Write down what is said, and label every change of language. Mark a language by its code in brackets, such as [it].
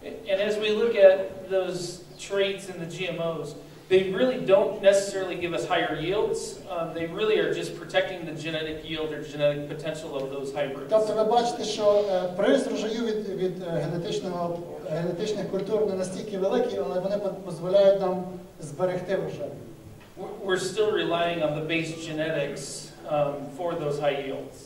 [en] And as we look at those traits in the GMOs, They really don't necessarily give us higher yields. They really are just protecting the genetic yield or genetic potential of those hybrids. [uk] Тобто ви бачите, що прирост врожаю від генетичних культур не настільки великий, але вони дозволяють нам зберегти врожай. [en] We're still relying on the base genetics for those high yields.